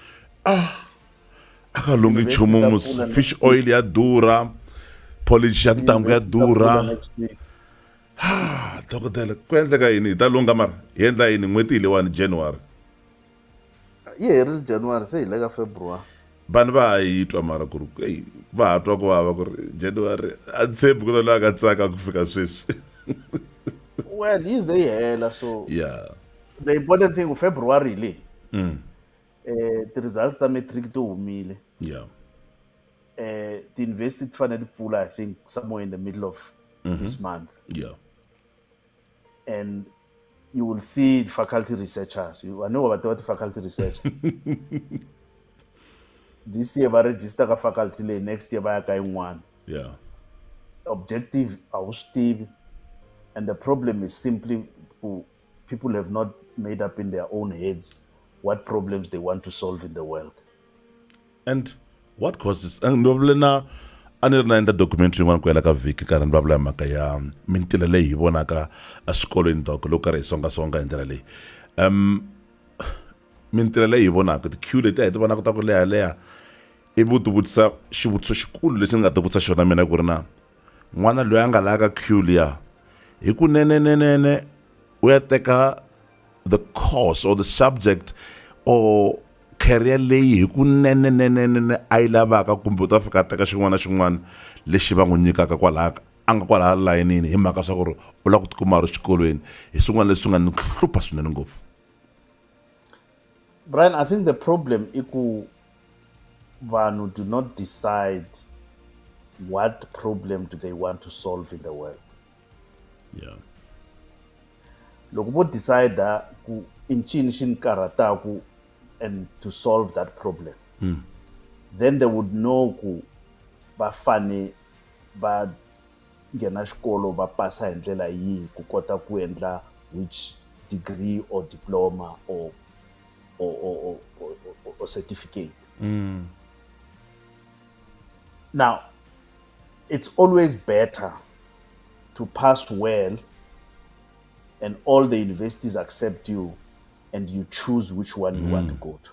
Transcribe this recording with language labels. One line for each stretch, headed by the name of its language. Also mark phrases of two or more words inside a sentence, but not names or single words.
Tsonga: aka lungi nchumu
English: fish oil
Tsonga: ya durha polish ya ntangu ya durha dokodela ku endleka yini ta lunga mara hi endla yini n'hweti hi leyiwani January ri January se hi le ka February vanhu va ha yi twa mara ku ri va ha twa ku vava ku ri January a tshembi ku loyi a nga tsaka ku fika sweswi well yi ze yi hela so yeah
English: the important thing
Tsonga: February le ti-results ta matric to humile yeah ti-university ti fanele ti pfula
English: I think somewhere in the middle of this month
Tsonga: yeah
English: and you will see faculty researchers. I know about the faculty research. This year, I register a faculty. Next year, I going one. Yeah. Objective, stable, and the problem is simply people have not made up in their own heads what problems they want to solve in the world. And what causes?
Tsonga: And a ni ri na endla documentary yin'wana ku hela ka vhiki karhi ni vulavula hi mhaka ya mintila leyi hi vonaka eswikolweni doc loko karhi hi songasonga hi ndlela leyi mintila leyi hi vonaka ti-queue leti a hi ti vonaka ta ku leha ivi u ti vutisa xivutiso xikulu lexi ni nga ti vutisa xona mina ku ri na n'wana loyi a nga laha ka queue liya hi ku nenenenene u ya teka
English: the course or the subject or career
Tsonga: leyi hi ku nenenenene a yi lavaka kumbe u ta fika a teka xin'wana na xin'wana lexi va n'wi nyikaka kwalaha a nga kwalaha layinini hi mhaka swa ku ri u lava ku tikuma a ri xikolweni hi swin'wana leswi nga ni hlupha swinene ngopfu.
English: Brian, I think the problem is vanhu do not decide what problem do they want to solve in the world. Yeah.
Tsonga: Loko vo decide ku incini xi ni karhataku
English: and to solve that problem, then they would know
Tsonga: ku va fane va nghena xikolo va pasa hi ndlela yihi ku kota ku endla
English: which degree or diploma or certificate. Now, it's always better to pass well and all the universities accept you and you choose which one you want to go to.